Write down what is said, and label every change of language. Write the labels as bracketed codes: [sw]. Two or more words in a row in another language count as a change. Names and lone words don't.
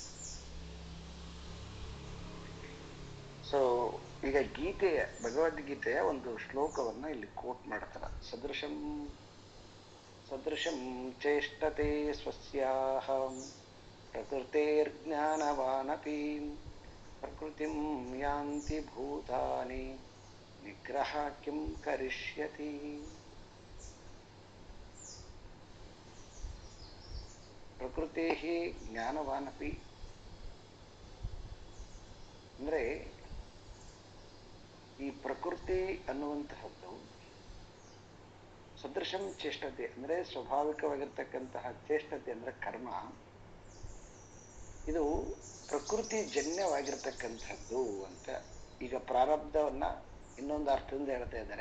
[kn] ಸೊ ಈಗ ಭಗವದ್ಗೀತೆಯ ಒಂದು ಶ್ಲೋಕವನ್ನ ಇಲ್ಲಿ ಕೋಟ್ ಮಾಡ್ತಾರ. [sa] ಸದೃಶಂ ಚೇಷ್ಟತೆ ಸ್ವಸ್ಯಾಹಂ ಪ್ರಕೃತೇರ್ಜ್ಞಾನವಾನಪಿ ಪ್ರಕೃತಿಂ ಯಾಂತಿ ಭೂತಾನಿ ನಿಗ್ರಹ ಕಿಂ ಕರಿಷ್ಯತಿ. ಪ್ರಕೃತಿ ಜ್ಞಾನವಾನಪಿ [kn] ಅಂದ್ರೆ ಈ ಪ್ರಕೃತಿ ಅನ್ನುವಂತಹದ್ದು [sa] ಸದೃಶಂ ಚೇಷ್ಟತೆ [kn] ಅಂದ್ರೆ ಸ್ವಾಭಾವಿಕವಾಗಿರ್ತಕ್ಕಂತಹ ಚೇಷ್ಟತೆ ಅಂದ್ರೆ ಕರ್ಮ. ಇದು ಪ್ರಕೃತಿ ಜನ್ಯವಾಗಿರ್ತಕ್ಕಂಥದ್ದು ಅಂತ ಈಗ ಪ್ರಾರಬ್ಧವನ್ನ ಇನ್ನೊಂದು ಅರ್ಥದಿಂದ ಹೇಳ್ತಾ ಇದ್ದಾರೆ.